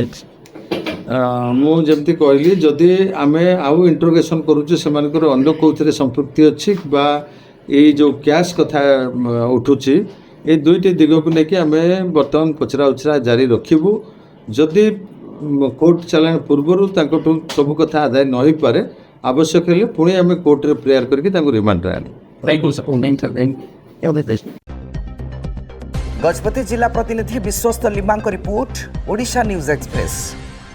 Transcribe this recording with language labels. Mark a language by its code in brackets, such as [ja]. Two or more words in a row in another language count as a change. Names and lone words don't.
[or] ମୁଁ ଯେମିତି କହିଲି, ଯଦି ଆମେ ଆଉ ଇଣ୍ଟ୍ରୋଗେସନ୍ କରୁଛୁ ସେମାନଙ୍କର ଅନ୍ୟ କେଉଁଥିରେ ସମ୍ପୃକ୍ତି ଅଛି ବା ଏଇ ଯେଉଁ କ୍ୟାସ୍ କଥା ଉଠୁଛି, ଏଇ 2ଟି ଦିଗକୁ ନେଇକି ଆମେ ବର୍ତ୍ତମାନ ପଚରା ଉଚରା ଜାରି ରଖିବୁ। ଯଦି କୋର୍ଟ ଚାଲାଣ ପୂର୍ବରୁ ତାଙ୍କଠୁ ସବୁ କଥା ଆଦାୟ ନ ହୋଇପାରେ, ଆବଶ୍ୟକ ହେଲେ ପୁଣି ଆମେ କୋର୍ଟରେ ପ୍ରେୟାର କରିକି ତାଙ୍କୁ ରିମାଣ୍ଡରେ ଆଣିବୁ। ଗଜପତି ଜିଲ୍ଲା ପ୍ରତିନିଧି ବିଶ୍ୱସ୍ତ ଲିମାଙ୍କ ରିପୋର୍ଟ, ଓଡ଼ିଶା ନ୍ୟୁଜ୍ ଏକ୍ସପ୍ରେସ୍।